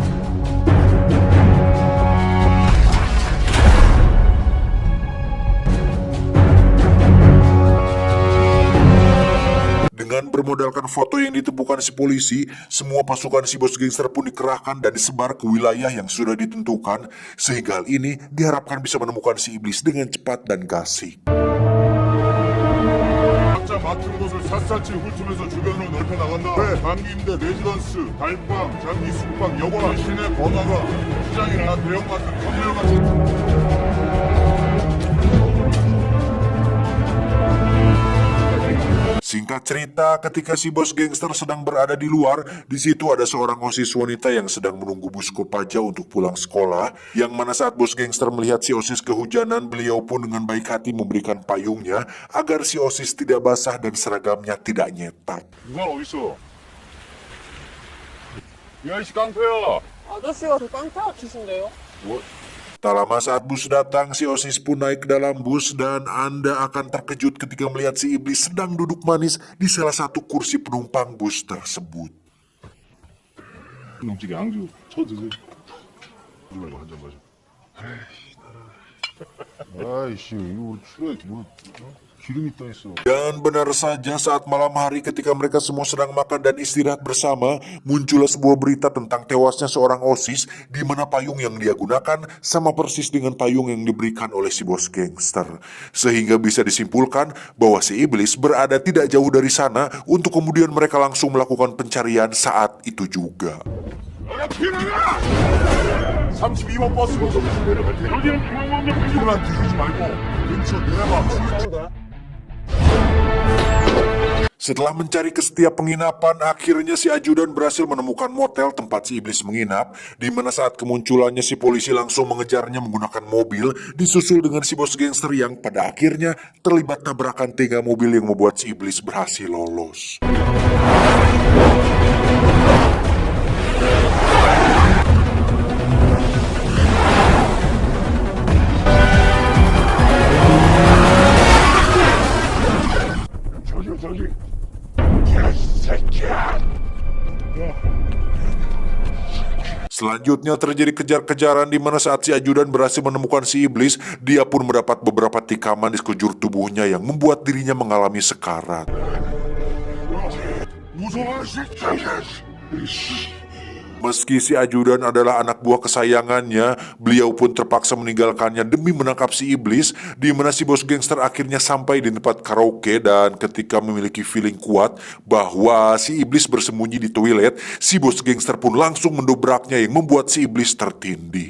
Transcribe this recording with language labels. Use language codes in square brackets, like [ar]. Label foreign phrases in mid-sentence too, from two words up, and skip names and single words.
[id] Dengan bermodalkan foto yang ditemukan si polisi, semua pasukan si bos gangster pun dikerahkan dan disebar ke wilayah yang sudah ditentukan, sehingga hal ini diharapkan bisa menemukan si iblis dengan cepat dan gasik. [ko] 각자 맡은 곳을 샅샅이 훑으면서 주변으로 넓혀 나간다. 장기임대 레지던스, 달방, 장기 숙박, 여관, 시내 번화가, 시장이나 대형마트, 터미널 같은. [id] Singkat cerita, ketika si bos gangster sedang berada di luar, di situ ada seorang OSIS wanita yang sedang menunggu bus Kopaja untuk pulang sekolah, yang mana saat bos gangster melihat si OSIS kehujanan, beliau pun dengan baik hati memberikan payungnya agar si OSIS tidak basah dan seragamnya tidak nyetak. [ko] 누가 어딨어? 야, 이씨 깡패야. 아저씨가 저 깡패 치신데요? [id] Tak lama saat bus datang, si OSIS pun naik ke dalam bus dan Anda akan terkejut ketika melihat si iblis sedang duduk manis di salah satu kursi penumpang bus tersebut. [ko] 넘치게 양주 쳐드세요. 이거 한잔 마셔. 아이씨, 이거 술에 뭐 기름이 떠 있어. [id] Dan benar saja saat malam hari ketika mereka semua sedang makan dan istirahat bersama, muncullah sebuah berita tentang tewasnya seorang OSIS di mana payung yang dia gunakan sama persis dengan payung yang diberikan oleh si bos gangster. Sehingga bisa disimpulkan bahwa si iblis berada tidak jauh dari sana untuk kemudian mereka langsung melakukan pencarian saat itu juga. [ko] 32번 버스로 내려갈 테. 여기는 중앙원역 비만 뒤지지 말고 근처 내려봐. [id] Setelah mencari ke setiap penginapan, akhirnya si ajudan berhasil menemukan motel tempat si iblis menginap, di mana saat kemunculannya si polisi langsung mengejarnya menggunakan mobil, disusul dengan si bos gangster yang pada akhirnya terlibat tabrakan 3 mobil yang membuat si iblis berhasil lolos. [ko] 저기. 야, 이 새끼야. [id] Selanjutnya terjadi kejar-kejaran di mana saat si ajudan berhasil menemukan si iblis, dia pun mendapat beberapa tikaman di sekujur tubuhnya yang membuat dirinya mengalami sekarat. [ko] 무서워, 새끼야. [id] Meski si ajudan adalah anak buah kesayangannya, beliau pun terpaksa meninggalkannya demi menangkap si iblis, di mana si bos gangster akhirnya sampai di tempat karaoke dan ketika memiliki feeling kuat bahwa si iblis bersembunyi di toilet, si bos gangster pun langsung mendobraknya yang membuat si iblis tertindih.